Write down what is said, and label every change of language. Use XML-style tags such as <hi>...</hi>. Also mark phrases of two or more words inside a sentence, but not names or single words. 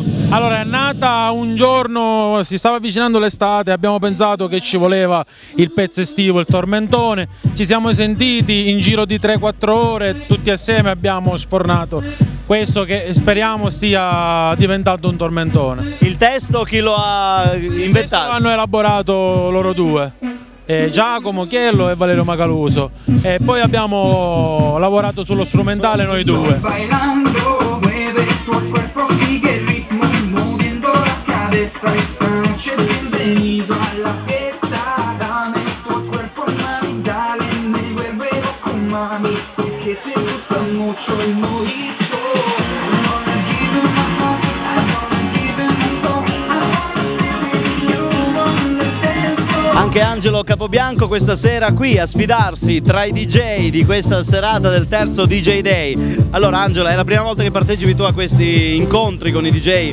<it>Allora, è nata un giorno, si stava avvicinando l'estate, abbiamo pensato che ci voleva il pezzo estivo, il tormentone, ci siamo sentiti in giro di 3-4 ore, tutti assieme abbiamo spornato questo che speriamo stia diventando un tormentone. Il testo chi lo ha inventato? Questo hanno elaborato loro due. Giacomo Chiello e Valerio Macaluso, e poi abbiamo lavorato sullo strumentale noi due.</it> <es>Bailando, mueve tu cuerpo, sigue el ritmo, moviendo la cabeza. Esta noche bienvenido a la fiesta. Dame tu cuerpo, mami, dale, me vuelve loco, mami. Sé que te gusta mucho el mojito.</es> <it>Anche Angelo Capobianco questa sera qui a sfidarsi tra i DJ di questa serata del terzo DJ Day. Allora Angelo, è la prima volta che partecipi tu a questi incontri con i DJ?</it>